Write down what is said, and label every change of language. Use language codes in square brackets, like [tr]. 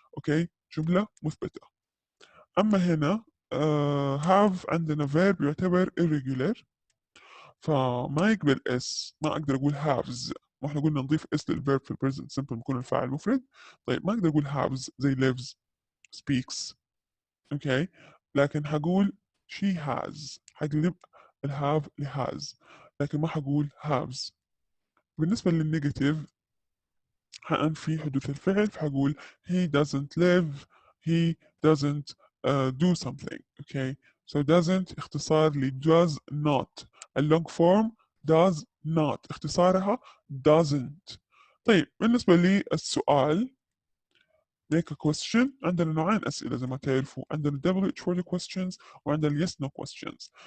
[ar] أوكي جملة مثبتة. أما هنا have عندنا verb يعتبر irregular، فما يقبل اس، ما اقدر اقول هافز. واحنا قلنا نضيف اس للفيرب في البريزنت سمبل بيكون الفاعل مفرد. طيب ما اقدر اقول هافز زي lives speaks. اوكي لكن حقول [en] she has، [ar] حقلب الهاف لهاز، لكن ما حقول haves. بالنسبة للنيجاتيف حأنفي حدوث الفعل، فحقول [en] he doesn't live، he doesn't do something. okay so doesn't [ar] اختصار ل [en] does not. [ar] اللونج فورم does not اختصارها doesn't. طيب بالنسبة للسؤال make a question، عندنا نوعين أسئلة زي ما تعرفوا، عندنا WH word questions وعندنا yes no questions.